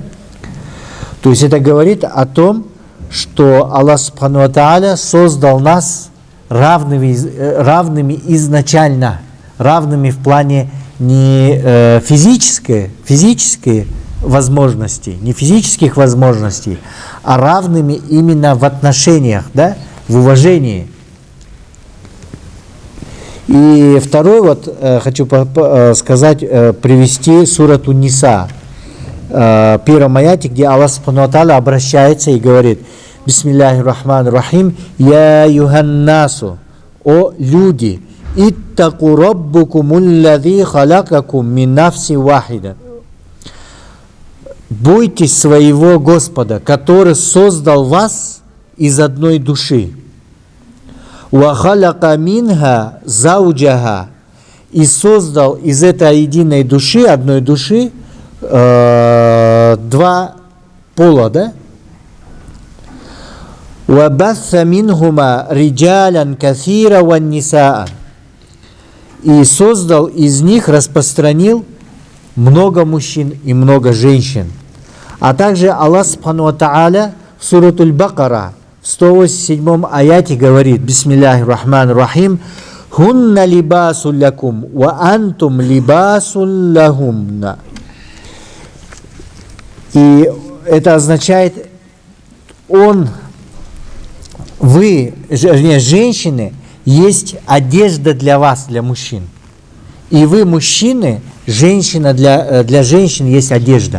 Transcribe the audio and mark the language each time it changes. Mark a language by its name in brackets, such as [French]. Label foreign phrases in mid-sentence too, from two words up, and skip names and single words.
[Russian] То есть это говорит о том, что [Arabic] الله سبحانه وتعالى [Russian] создал нас равными изначально, равными в плане не физические возможности, не физических возможностей, а равными именно в отношениях, да, в уважении. И второй хочу сказать, привести сурату Ниса, первом аяте, где [Arabic] الله سبحانه وتعالى [Russian] обращается и говорит: [Arabic] بسم الله الرحمن الرحيم, يا أيها الناس, [Russian] о люди, [Arabic] اتقوا ربكم الذي خلقكم من نفس واحدة. [Russian] Бойтесь своего Господа, который создал вас из одной души. [Arabic] وخلق منها زوجها, [Russian] и создал из этой единой души, одной души, два пола, да? [Arabic] وبث منهما رجالا كثيرا ونساء, [Russian] и создал из них, распространил много мужчин и много женщин. А также [Arabic] الله سبحانه وتعالى [Russian] в суратуль Бакара в 187 аяте говорит: [Arabic] بسم الله الرحمن الرحيم هن لباس لكم وأنتم لباس لهن. [Russian] И это означает, женщины, есть одежда для вас, для мужчин. И вы, мужчины, женщина, для женщин есть одежда.